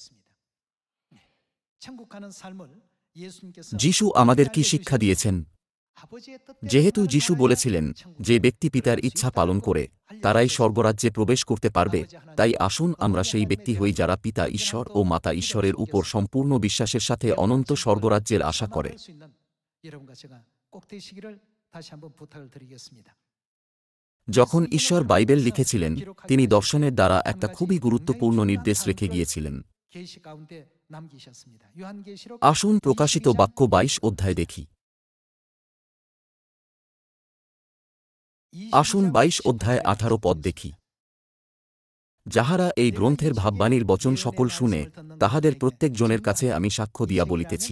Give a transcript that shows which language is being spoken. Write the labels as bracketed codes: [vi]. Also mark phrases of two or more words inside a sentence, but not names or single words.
[bn] যিশু আমাদের কি শিক্ষা দিয়েছেন? যেহেতু যিশু বলেছিলেন যে ব্যক্তি পিতার ইচ্ছা পালন করে তারাই স্বর্গরাজ্যে প্রবেশ করতে পারবে, তাই আসুন আমরা সেই ব্যক্তি হই যারা পিতা ঈশ্বর ও মাতা ঈশ্বরের উপর সম্পূর্ণ বিশ্বাসের সাথে অনন্ত স্বর্গরাজ্যের আশা করে। [ko] 여러분과 제가 꼭 되시기를 다시 한번 부탁을 드리겠습니다. [bn] যখন ঈশ্বর বাইবেল লিখেছিলেন, তিনি দর্শনের দ্বারা একটা খুবই গুরুত্বপূর্ণ নির্দেশ রেখে গিয়েছিলেন। [ko] 계시 가운데 남기셨습니다. 요한계시록 [bn] আসুন প্রকাশিত বাক্য 22 অধ্যায় দেখি। আসুন 22 অধ্যায় 18 পদ দেখি। যাহারা এই গ্রন্থের ভাববাণীর বচন সকল শুনে, তাহাদের প্রত্যেক জনের কাছে আমি সাক্ষ্য দিয়া বলিতেছি।